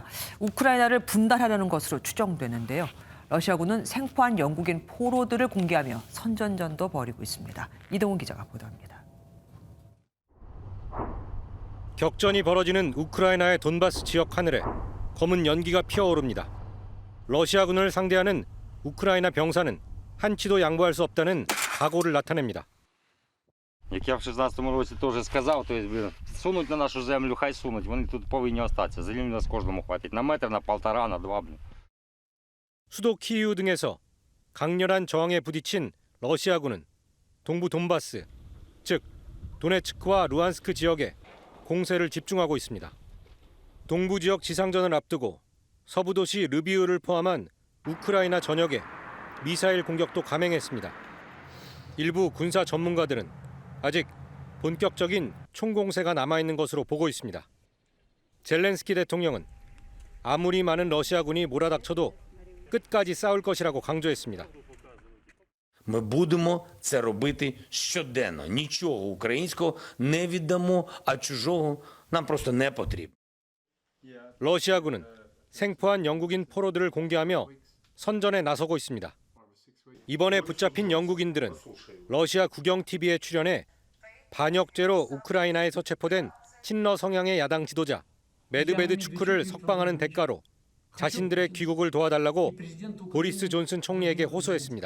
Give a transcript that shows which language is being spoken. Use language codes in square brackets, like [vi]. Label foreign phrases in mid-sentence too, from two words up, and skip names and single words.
[ko] 우크라이나를 분단하려는 것으로 추정되는데요. 러시아군은 생포한 영국인 포로들을 공개하며 선전전도 벌이고 있습니다. 이동훈 기자가 보도합니다. 격전이 벌어지는 우크라이나의 돈바스 지역 하늘에 검은 연기가 피어오릅니다. 러시아군을 상대하는 우크라이나 병사는 한치도 양보할 수 없다는 각오를 나타냅니다. [uk] Як я в 16-му році теж сказав, то сунуть на нашу землю, хай сунуть, вони тут повинні остатися. Землі у нас кожному хватить на метр, на полтора, на два. [ko] 수도 키이우 등에서 강렬한 저항에 부딪힌 러시아군은 동부 돈바스, 즉 도네츠크와 루안스크 지역에 공세를 집중하고 있습니다. 동부 지역 지상전을 앞두고 서부 도시 르비우를 포함한 우크라이나 전역에 미사일 공격도 감행했습니다. 일부 군사 전문가들은 아직 본격적인 총공세가 남아있는 것으로 보고 있습니다. 젤렌스키 대통령은 아무리 많은 러시아군이 몰아닥쳐도 끝까지 싸울 것이라고 강조했습니다. [uk] Ми будемо це робити щоденно. Нічого українського не віддамо, а чужого нам просто не потрібно. [ko] 러시아군은 생포한 영국인 포로들을 공개하며 선전에 나서고 있습니다. 이번에 붙잡힌 영국인들은 러시아 국영 TV에 출연해 반역죄로 우크라이나에서 체포된 친러 성향의 야당 지도자 메드베드추크를 석방하는 대가로 자신들의 귀국을 도와달라고 보리스 존슨 총리에게 호소했습니다.